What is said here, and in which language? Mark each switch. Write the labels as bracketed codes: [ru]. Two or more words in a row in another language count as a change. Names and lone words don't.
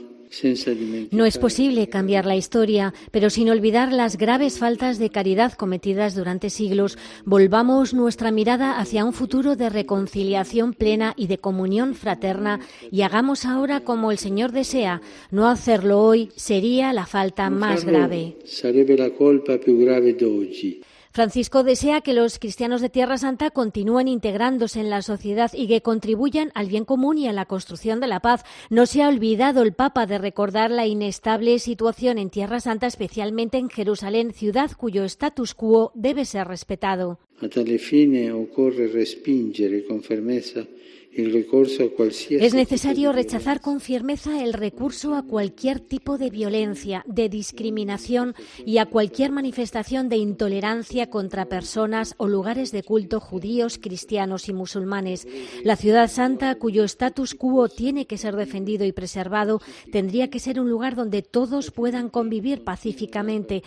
[es] No es posible cambiar la historia, pero sin olvidar las graves faltas de caridad cometidas durante siglos, volvamos nuestra mirada hacia un futuro de reconciliación plena y de comunión fraterna y hagamos ahora como el Señor desea. No hacerlo hoy sería la falta más grave. [it] Sarebbe la colpa più grave d'oggi. [es] Francisco desea que los cristianos de Tierra Santa continúen integrándose en la sociedad y que contribuyan al bien común y a la construcción de la paz. No se ha olvidado el Papa de recordar la inestable situación en Tierra Santa, especialmente en Jerusalén, ciudad cuyo status quo debe ser respetado. [it] A tale fine occorre respingere con fermezza [es] el recurso a cualquier. Es necesario rechazar con firmeza el recurso a cualquier tipo de violencia, de discriminación y a cualquier manifestación de intolerancia contra personas o lugares de culto judíos, cristianos y musulmanes. La ciudad santa, cuyo status quo tiene que ser defendido y preservado, tendría que ser un lugar donde todos puedan convivir pacíficamente.